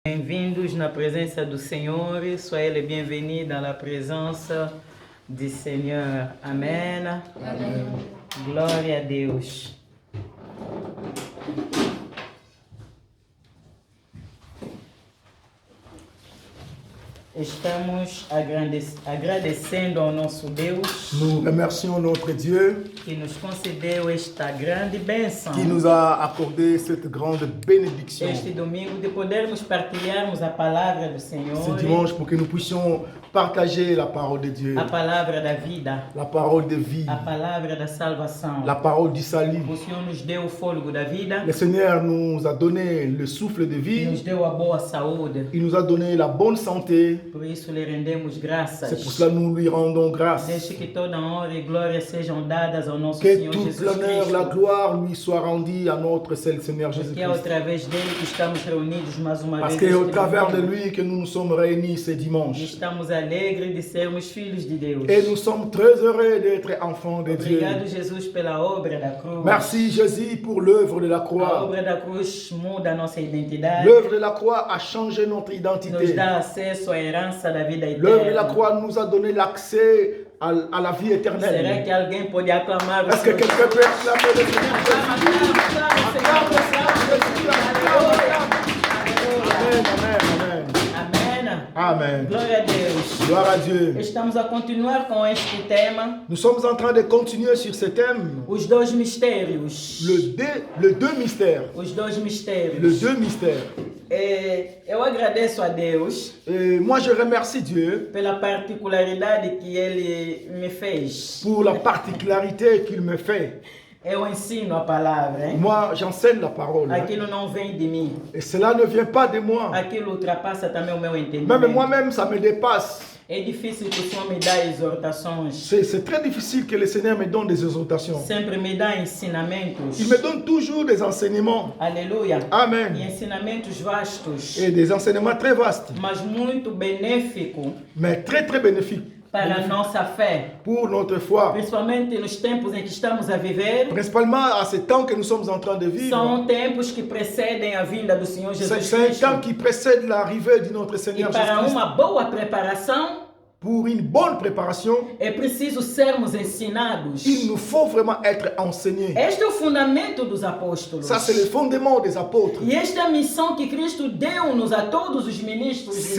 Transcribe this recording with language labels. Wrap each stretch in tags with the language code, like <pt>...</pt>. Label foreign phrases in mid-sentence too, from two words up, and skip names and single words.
<pt>Bem-vindos na presença do Senhor,</pt> <fr>soyez les bienvenus dans la présence du Seigneur.</fr> <pt>Amém. Amém. Glória a Deus. Estamos agradecendo ao nosso Deus.</pt> <fr>Nous remercions notre Dieu</fr> <pt>que nos concedeu esta grande bênção.</pt> <fr>Qui nous a accordé cette grande bénédiction.</fr> <pt>Este domingo de podermos partilharmos a palavra do Senhor.</pt> <fr>Ce dimanche pour que nous puissions partager la parole de Dieu.</fr> <pt>A palavra da vida.</pt> <fr>La parole de vie.</fr> <pt>A palavra da salvação.</pt> <fr>La parole du salut.</fr> <pt>O Senhor nos deu o fôlego da vida.</pt> <fr>Le Seigneur nous a donné le souffle de vie.</fr> <pt>Nos deu a boa saúde.</pt> <fr>Il nous a donné la bonne santé.</fr> <pt>Por isso lhe rendemos graças.</pt> <fr>C'est pour cela que nous lui rendons grâce.</fr> <pt>Deixe que toda honra e glória sejam dadas ao nosso</pt> <fr>Que</fr> <pt>Senhor</pt> <fr>toute</fr> <pt>Jesus</pt> <fr>l'honneur,</fr> <pt>Cristo.</pt> <fr>la gloire lui soit rendue à notre Seigneur</fr> <pt>Porque é</pt> <fr>Jésus-Christ.</fr> <pt>através dele que estamos reunidos mais uma</pt> <fr>Parce</fr> <pt>vez.</pt> <fr>que au</fr> <pt>este</pt> <fr>travers de</fr> <pt>domingo.</pt> <fr>lui que nous nous sommes réunis ce</fr> <pt>E</pt> <fr>dimanche.</fr> <pt>estamos alegres de sermos filhos de Deus.</pt> <fr>Et nous sommes très heureux d'être enfants de Dieu.</fr> <pt>Obrigado, Jesus, pela obra da cruz.</pt> <fr>Merci Jésus pour l'œuvre de la</fr> <pt>A</pt> <fr>croix.</fr> <pt>obra da cruz muda a nossa identidade.</pt> <fr>L'œuvre de la croix a changé notre</fr> <pt>Nos</pt> <fr>identité.</fr> <pt>dá acesso à herança da vida</pt> <fr>L'œuvre de la</fr> <pt>eterna.</pt> <fr>croix nous a donné l'accès à la vie</fr> <pt>Será</pt> <fr>éternelle.</fr> <pt>que alguém pode aclamar o</pt> <fr>Est-ce que</fr> <pt>Senhor?</pt> <fr>quelqu'un peut acclamer le Seigneur Jésus? Amen, amen,</fr> <pt>Amém.</pt> <fr>amen.</fr> <pt>Glória a Deus.</pt> <fr>Gloire à Dieu.</fr> <pt>Estamos a continuar com este tema,</pt> <fr>Nous sommes en train de continuer sur ce thème.</fr> <pt>os dois mistérios.</pt> <fr>Le deux mystères.</fr> <pt>Os dois</pt> <fr>Le</fr> <pt>mistérios.</pt> <fr>deux mystères.</fr> <pt>Eu agradeço a Deus</pt> <fr>Et moi, je remercie Dieu</fr> <pt>pela particularidade que Ele me fez.</pt> <fr>pour la particularité qu'il me fait.</fr> <pt>Eu ensino a palavra,</pt> <fr>hein? Moi, j'enseigne la parole.</fr> <pt>Aquilo não vem de mim.</pt> <fr>Et cela ne vient pas de moi.</fr> <pt>Aquilo ultrapassa também o meu entendimento.</pt> <fr>Même moi-même, ça me dépasse.</fr> <pt>É difícil que o Senhor me dá exortações.</pt> <fr>C'est très difficile que le Seigneur me donne des exhortations.</fr> <pt>Sempre me dá ensinamentos.</pt> <fr>Il me donne toujours des enseignements.</fr> <pt>Aleluia. E</pt> <fr>Amen.</fr> <pt>ensinamentos vastos,</pt> <fr>Et des enseignements très vastes,</fr> <pt>mas muito benéfico</pt> <fr>mais très très bénéfiques</fr> <pt>para a nossa fé.</pt> <fr>pour notre foi.</fr> <pt>Principalmente nos tempos em que estamos a viver.</pt> <fr>Principalement à ce temps que nous sommes en train de vivre.</fr> <pt>São tempos que precedem a vinda do Senhor Jesus</pt> <fr>C'est un</fr> <pt>Cristo.</pt> <fr>temps qui précède l'arrivée de notre</fr> <pt>E</pt> <fr>Seigneur</fr> <pt>para</pt> <fr>Jésus-Christ.</fr> <pt>uma boa preparação,</pt> <fr>Pour une bonne préparation,</fr> <pt>é preciso sermos ensinados.</pt> <fr>il nous faut vraiment être enseignés.</fr> <pt>Este é o fundamento dos apóstolos.</pt> <fr>Ça, c'est le fondement des apôtres.</fr> <pt>E esta é a missão que Cristo deu-nos a todos os ministros de</pt>